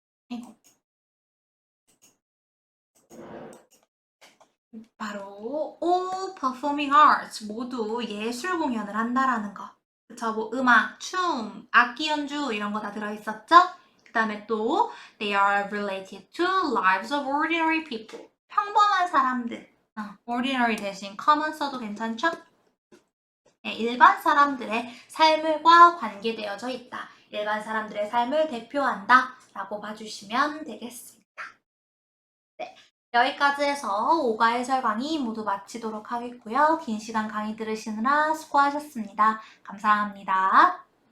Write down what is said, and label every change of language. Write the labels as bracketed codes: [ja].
[ko] 이거. 바로 [en] all performing arts [ko] 모두 예술 공연을 한다라는 거. 그쵸? 뭐 음악, 춤, 악기 연주 이런 거 다 들어있었죠? 그 다음에 또 [en] they are related to lives of ordinary people. [ko] 평범한 사람들. ordinary 대신 common 써도 괜찮죠? 네, 일반 사람들의 삶과 관계되어져 있다. 일반 사람들의 삶을 대표한다 라고 봐주시면 되겠습니다. 네, 여기까지 해서 5가 해설 강의 모두 마치도록 하겠고요. 긴 시간 강의 들으시느라 수고하셨습니다. 감사합니다.